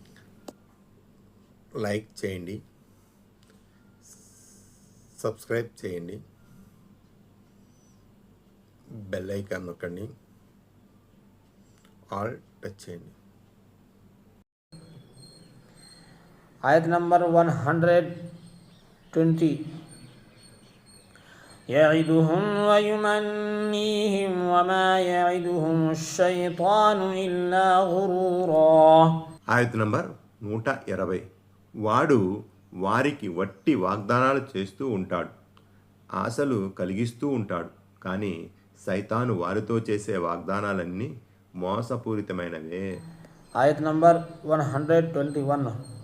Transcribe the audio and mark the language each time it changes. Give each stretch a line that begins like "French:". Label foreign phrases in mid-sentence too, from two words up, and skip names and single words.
Telugu: లైక్ చేయండి, సబ్స్క్రైబ్ చేయండి,
English: bell icon
Telugu: నొక్కండి,
English: all touch
Telugu: చేయండి. ఆయత్ నంబర్ 120.
Arabic: يعدهم ويمنيهم وما يعدهم الشيطان إلا غرورا.
Telugu: ఆయత్ నంబర్ 120. వాడు వారికి వట్టి వాగ్దానాలు చేస్తూ ఉంటాడు, ఆశలు కలిగిస్తూ ఉంటాడు, కానీ సైతాను వారితో చేసే వాగ్దానాలన్నీ మోసపూరితమైనవే. ఆయత్ నంబర్ 121.